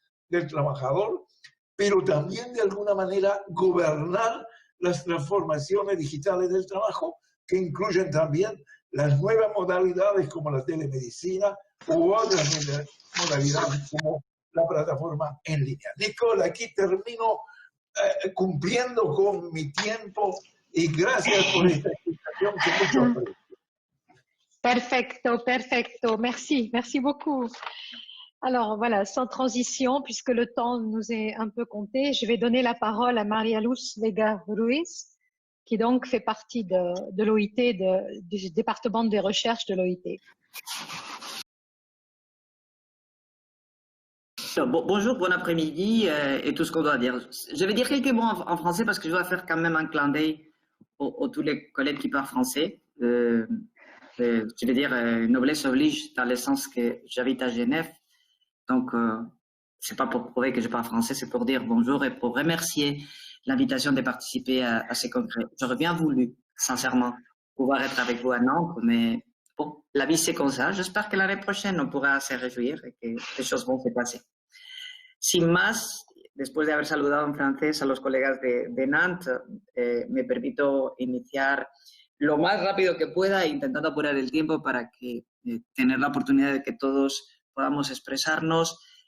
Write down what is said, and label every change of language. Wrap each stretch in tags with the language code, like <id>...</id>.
<es>del trabajador, pero también de alguna manera gobernar las transformaciones digitales del trabajo, que incluyen también las nuevas modalidades como la telemedicina u otras modalidades como la plataforma en línea. Nicole, aquí termino cumpliendo con mi tiempo y gracias por esta explicación que mucho aprecio. Perfecto, perfecto.</es> <fr>Merci, merci beaucoup. Alors voilà, sans transition, puisque le temps nous est un peu compté, je vais donner la parole à María Luz Vega Ruiz, qui donc fait partie de l'OIT, du département des recherches de l'OIT. Bonjour, bon après-midi et tout ce qu'on doit dire. Je vais dire quelques mots en français parce que je dois faire quand même un clin d'œil aux tous les collègues qui parlent français. Je vais dire noblesse oblige dans le sens que j'habite à Genève. Donc, c'est pas pour prouver que je parle français, c'est pour dire bonjour et pour remercier l'invitation de participer à ces congrès. J'aurais bien voulu, sincèrement, pouvoir être avec vous à Nantes, mais bon, la vie c'est comme ça. J'espère que l'année prochaine on pourra se réjouir et que les choses vont se passer.</fr> <es>Sin más, después de haber saludado en francés a los colegas de Nantes, me permito iniciar lo más rápido que pueda, intentando apurar el tiempo para que tener la oportunidad de que todos podamos expresarnos.</es>